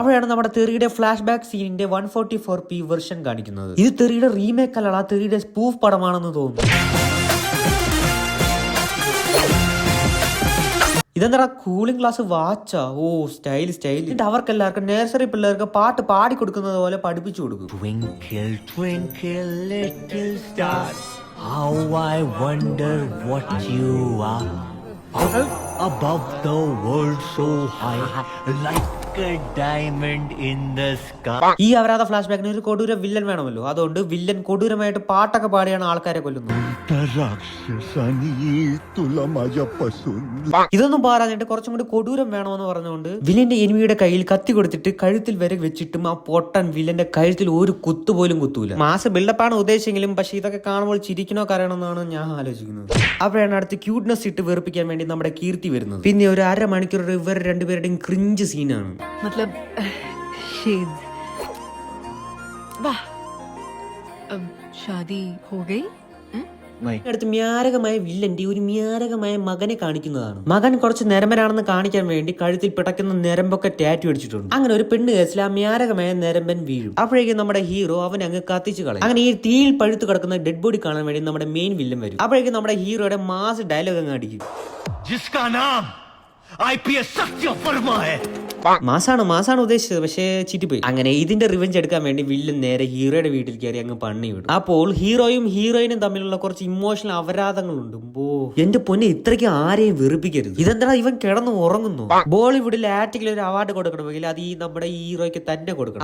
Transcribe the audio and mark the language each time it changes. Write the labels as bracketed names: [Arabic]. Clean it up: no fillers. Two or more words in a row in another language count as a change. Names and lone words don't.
[Malayalam] അവിടെയാണ് നമ്മുടെ തെറിയുടെ ഫ്ലാഷ് ബാക്ക് സീനിന്റെ 144p വെർഷൻ കാണിക്കുന്നത്. ഇത് തെറിയുടെ റീമേക്ക് അല്ല, തെറിയുടെ സ്പൂഫ് പടമാണെന്ന് തോന്നുന്നു. ഇതെന്താ [English] cooling glass [Malayalam] വാച്ചാ? ഓ സ്റ്റൈൽ സ്റ്റൈൽ. എന്നിട്ട് അവർക്കെല്ലാവർക്കും നഴ്സറി പിള്ളേർക്ക് പാട്ട് പാടി കൊടുക്കുന്നത് പോലെ പഠിപ്പിച്ചു കൊടുക്കും. [English] Twinkle, twinkle, little star, how I wonder what you are. Above the world so high, like a diamond in the sky. [Malayalam] ഈ അവരാധ ഫ്ലാഷ് ബാക്കിന് ഒരു കൊടൂര വില്ലൻ വേണമല്ലോ, അതുകൊണ്ട് വില്ലൻ കൊടൂരമായിട്ട് പാട്ടൊക്കെ പാടിയാണ് ആൾക്കാരെ കൊല്ലുന്നത്. ഇതൊന്നും പാറാഞ്ഞിട്ട് കുറച്ചും കൂടി കൊടൂരം വേണമെന്ന് പറഞ്ഞുകൊണ്ട് വില്ലന്റെ എനിമിയുടെ കയ്യിൽ കത്തി കൊടുത്തിട്ട് കഴുത്തിൽ വരെ വെച്ചിട്ടും ആ പൊട്ടൻ വില്ലന്റെ കഴുത്തിൽ ഒരു കുത്തു പോലും കുത്തൂല. മാസ് ബിൽഡപ്പാണ് ഉദ്ദേശിച്ചെങ്കിലും പക്ഷെ ഇതൊക്കെ കാണുമ്പോൾ ചിരിക്കണോ കരയണമെന്നാണ് ഞാൻ ആലോചിക്കുന്നത്. അപ്പോഴാണ് അടുത്ത് ക്യൂട്ട്നെസ് ഇട്ട് വെറുപ്പിക്കാൻ വേണ്ടി നമ്മുടെ കീർത്തി വരുന്നത്. പിന്നെ ഒരു 1/2 മണിക്കൂർ ഇവർ രണ്ടുപേരുടെയും ക്രിഞ്ച് സീനാണ്. [Hindi] मतलब शेड वाह, अब शादी हो गई. [Malayalam] അടുത്ത് മ്യാരകമായ വില്ലന്റെ ഒരു മ്യാരകമായ മകനെ കാണിക്കുന്നതാണ്. മകൻ കുറച്ച് നിരമ്പനാണെന്ന് കാണിക്കാൻ വേണ്ടി കഴുത്തിൽ പിടയ്ക്കുന്ന നിരമ്പൊക്കെ ടാറ്റു അടിച്ചിട്ടുണ്ട്. അങ്ങനെ ഒരു പെണ്ണ് കേസിൽ ആ മ്യാരകമായ നിരമ്പൻ വീഴും. അപ്പോഴേക്കും നമ്മുടെ ഹീറോ അവൻ അങ്ങ് കത്തിച്ചു കളയും. അങ്ങനെ ഈ തീയിൽ പഴുത്ത് കിടക്കുന്ന [English] dead body [Malayalam] കാണാൻ വേണ്ടി നമ്മുടെ മെയിൻ വില്ലൻ വരും. അപ്പോഴേക്കും നമ്മുടെ ഹീറോയുടെ [English] mass dialogue [Malayalam] അങ്ങ് അടിക്കും. [Hindi] जिसका नाम IPS सत्य वर्मा है. [Malayalam] മാസാണ് ഉദ്ദേശിച്ചത്, പക്ഷേ ചിറ്റിപ്പോയി. അങ്ങനെ ഇതിന്റെ റിവെഞ്ച് എടുക്കാൻ വേണ്ടി വില്ലൻ നേരെ ഹീറോയുടെ വീട്ടിൽ കയറി അങ്ങ് പണി വിടും. അപ്പോൾ ഹീറോയും ഹീറോയിനും തമ്മിലുള്ള കുറച്ച് ഇമോഷണൽ അപരാധങ്ങളുണ്ട്. എന്റെ പൊന്നെ, ഇത്രയ്ക്ക് ആരെയും വെറുപ്പിക്കരുത്. ഇതെന്താ ഇവൻ കിടന്ന് ഉറങ്ങുന്നു? ബോളിവുഡിൽ ആക്ടിംഗിൽ ഒരു അവാർഡ് കൊടുക്കണമെങ്കിൽ അത് ഈ നമ്മുടെ ഹീറോയ്ക്ക് തന്നെ കൊടുക്കണം.